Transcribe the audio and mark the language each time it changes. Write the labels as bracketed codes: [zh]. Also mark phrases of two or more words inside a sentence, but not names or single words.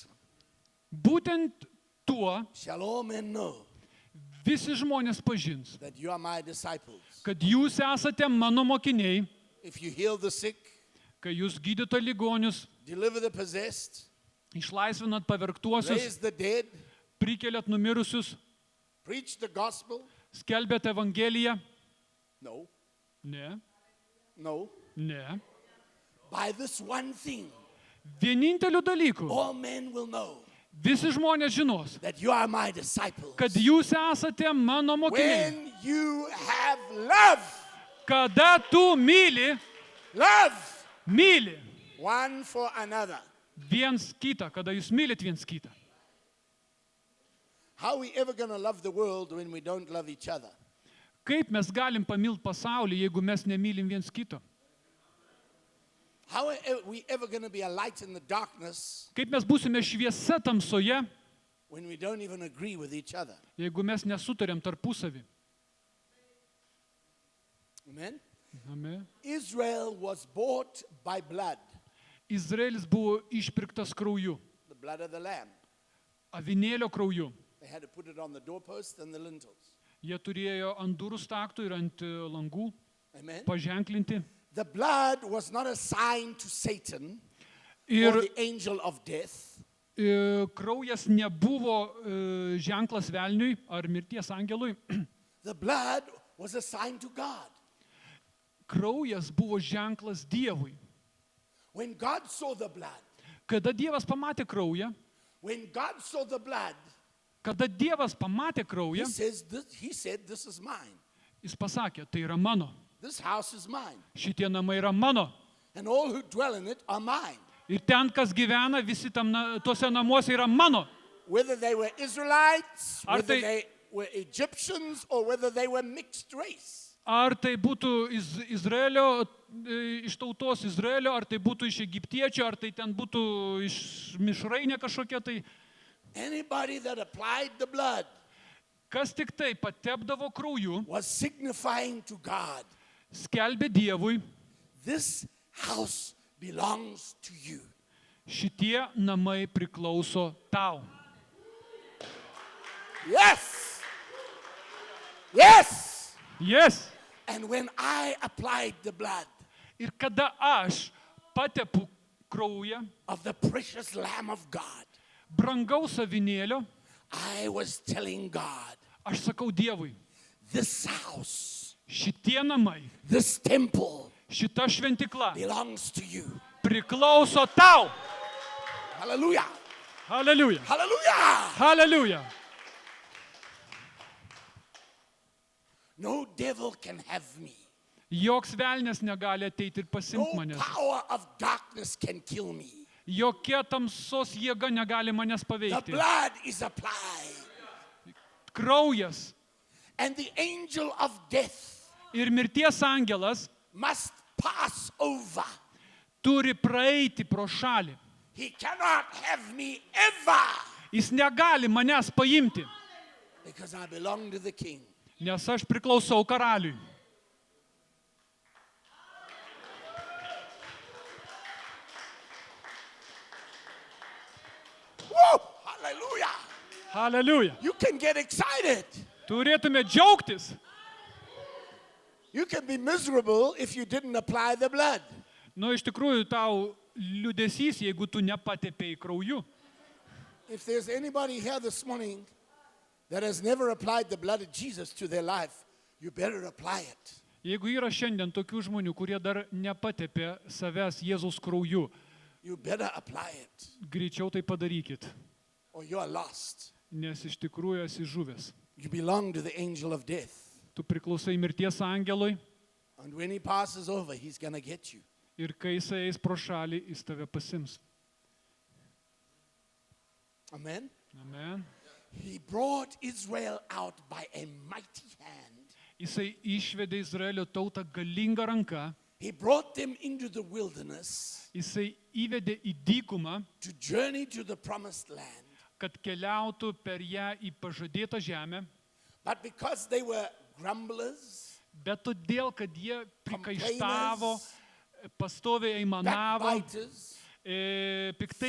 [lt] Būtent tuo [en] shall all men know [lt] visi žmonės pažins, [en] that you are my disciples. [lt] kad jūs esate mano mokiniai, [en] If you heal the sick, [lt] kai jūs gydote ligonius, [en] deliver the possessed, [lt] išlaisvinat pavergtuosius, [en] raise the dead, [lt] prikeliat numirusius, [en] preach the gospel. [lt] skelbiat Evangeliją. [en] No, [lt] Ne, [en] no. [lt] ne. [en] By this one thing, [lt] Vieninteliu dalyku [en] all men will know [lt] visi žmonės žinos, [en] that you are my disciples. [lt] kad jūs esate mano mokiniai. [en] When you have love, [lt] Kada tu myli [en] one for another. [lt] viens kitą, kada jūs mylit viens kitą. [en] How are we ever going to love the world when we don't love each other? [lt] Kaip mes galim pamilti pasaulį, jeigu mes nemylim viens kito? [en] How are we ever going to be a light in the darkness [lt] Kaip mes būsime šviesa tamsoje, [en] when we don't even agree with each other? [lt] jeigu mes nesutariam tarpusavį? [en] Amen? [lt] Amen. [en] Israel was bought by blood, [lt] Izraelis buvo išpirktas krauju, [en] the blood of the Lamb. [lt] avinėlio krauju. [en] They had to put it on the doorpost and the lintels. [lt] Jie turėjo ant durų staktų ir ant langų [en] Amen? [lt] paženklinti. [en] The blood was not a sign to Satan or [lt] Ir [en] the angel of death. [lt] kraujas nebuvo ženklas velniui ar mirties angelui. [en] The blood was a sign to God. [lt] Kraujas buvo ženklas Dievui. [en] When God saw the blood, [lt] Kada Dievas pamatė kraują, [en] when God saw the blood, [lt] kada Dievas pamatė [en] he [lt] kraują, [en] said, this is mine. [lt] jis pasakė, tai yra mano. [en] This house is mine. [lt] Šitie namai yra mano. [en] And all who dwell in it are mine. [lt] Ir ten, kas gyvena, visi tuose namuose yra mano. [en] Whether they were Israelites, [lt] Ar [en] whether [lt] tai- [en] they were Egyptians, or whether they were mixed race. [lt] Ar tai būtų Izraelio, iš tautos Izraelio, ar tai būtų iš egiptiečių, ar tai ten būtų iš mišrainė kažkokia, tai [en] Anybody that applied the blood [lt] kas tik tai patepdavo krauju, [en] was signifying to God, [lt] skelbė Dievui, [en] this house belongs to you. [lt] šitie namai priklauso tau. [en] Yes! Yes. Yes. And when I applied the blood [lt] Ir kada aš patepu kraują [en] of the precious Lamb of God, [lt] brangaus avinėlio, [en] I was telling God, [lt] aš sakau Dievui, [en] this house, [lt] šitie namai, [en] this temple [lt] šita šventikla [en] belongs to you. [lt] priklauso tau. [en] Hallelujah. [lt] Hallelujah. [en] Hallelujah. [lt] Hallelujah. [en] No devil can have me. [lt] Joks velnės negali ateiti ir pasimti [en] No [lt] manęs. [en] power of darkness can kill me. [lt] Jokia tamsos jėga negali manęs [en] The [lt] paveikti. [en] blood is applied. [lt] Kraujas [en] And the angel of death [lt] ir mirties angelas [en] must pass over. [lt] turi praeiti pro šalį. [en] He cannot have me ever [lt] Jis negali manęs paimti, [en] because I belong to the king. [lt] nes aš priklausau karaliui. [en] Woo! Hallelujah. [lt] Hallelujah. [en] You can get excited. [lt] Turėtume džiaugtis. [en] You can be miserable if you didn't apply the blood. [lt] Nu, iš tikrųjų, tau liūdesys, jeigu tu nepatepėjai krauju. [en] If there's anybody here this morning that has never applied the blood of Jesus to their life, you better apply it. [lt] Jeigu yra šiandien tokių žmonių, kurie dar nepatepė savęs Jėzaus krauju, [en] You better apply it, [lt] greičiau tai padarykit, [en] or you are lost. [lt] nes iš tikrųjų esi žuvęs. [en] You belong to the angel of death. [lt] Tu priklausai mirties angelui [en] And when he passes over, he's going to get you. [lt] ir kai jis eis pro šalį, jis tave pasims. [en] Amen. [lt] Amen. [en] He brought Israel out by a mighty hand. [lt] Jisai išvedė Izraelio tautą galingą ranką, [en] He brought them into the wilderness [lt] jisai įvedė į dykumą, [en] to journey to the promised land. [lt] kad keliautų per ją į pažadėtą žemę, [en] But because they were grumblers, [lt] bet todėl, kad jie prikaištavo, pastoviai aimanavo, [en] backbiters, [lt] piktai